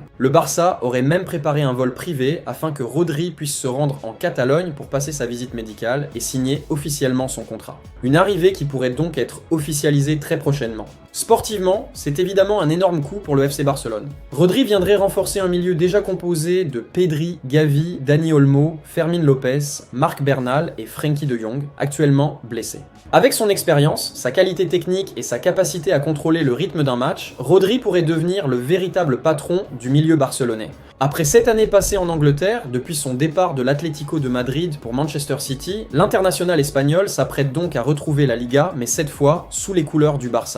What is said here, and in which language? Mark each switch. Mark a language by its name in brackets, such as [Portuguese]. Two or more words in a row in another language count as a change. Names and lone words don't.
[French] Le Barça aurait même préparé un vol privé afin que Rodri puisse se rendre en Catalogne pour passer sa visite médicale et signer officiellement son contrat. Une arrivée qui pourrait donc être officialisée très prochainement. Sportivement, c'est évidemment un énorme coup pour le FC Barcelone. Rodri viendrait renforcer un milieu déjà composé de Pedri, Gavi, Dani Olmo, Fermín López, Marc Bernal et Frenkie de Jong, actuellement blessés. Avec son expérience, sa qualité technique et sa capacité à contrôler le rythme d'un match, Rodri pourrait devenir le véritable patron du milieu barcelonais. Après 7 années passées en Angleterre, depuis son départ de l'Atlético de Madrid pour Manchester City, l'international espagnol s'apprête donc à retrouver la Liga, mais cette fois sous les couleurs du Barça.